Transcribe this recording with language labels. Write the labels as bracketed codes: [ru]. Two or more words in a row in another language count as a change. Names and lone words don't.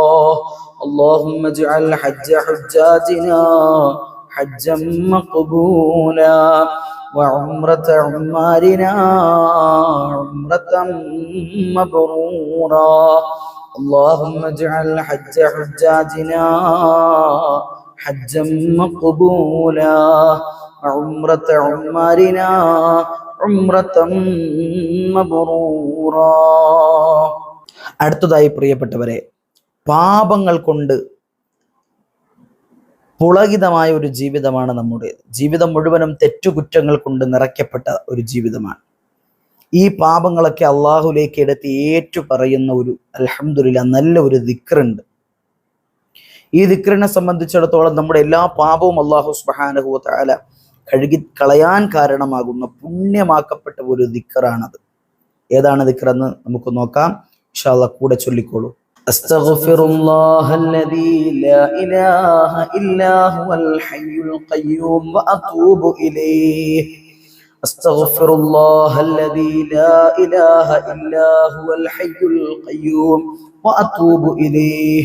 [ar] اللهم اجعل حج حجاجنا حجا مقبولا وعمرة عمارنا عمرة مبرورا. اللهم اجعل حج حجاجنا حجا مقبولا وعمرة عمارنا عمرة مبرورا. [ml] അടുത്തതായി പ്രിയപ്പെട്ടവരെ, പാപങ്ങൾ കൊണ്ട് പുളകിതമായ ഒരു ജീവിതമാണ് നമ്മുടെ ജീവിതം. മുഴുവനും തെറ്റുകുറ്റങ്ങൾ കൊണ്ട് നിറയ്ക്കപ്പെട്ട ഒരു ജീവിതമാണ്. ഈ പാപങ്ങളൊക്കെ അള്ളാഹുലേക്ക് എടുത്ത് ഏറ്റു പറയുന്ന ഒരു അൽഹംദുലില്ലാഹ് നല്ല ഒരു ദിക്റുണ്ട്. ഈ ദിക്റിനെ സംബന്ധിച്ചിടത്തോളം നമ്മുടെ എല്ലാ പാപവും [ar] الله سبحانه وتعالى [ml] കഴുകി കളയാൻ കാരണമാകുന്ന പുണ്യമാക്കപ്പെട്ട ഒരു ദിക്റാണത്. ഏതാണ് ദിക്റെന്ന് നമുക്ക് നോക്കാം. [ar] إن شاء الله [ml] കൂടെ ചൊല്ലിക്കോളൂ. [ar] أستغفر الله الذي لا إله إلا هو الحي القيوم وأتوب إليه. أستغفر الله الذي لا إله إلا هو الحي القيوم وأتوب إليه.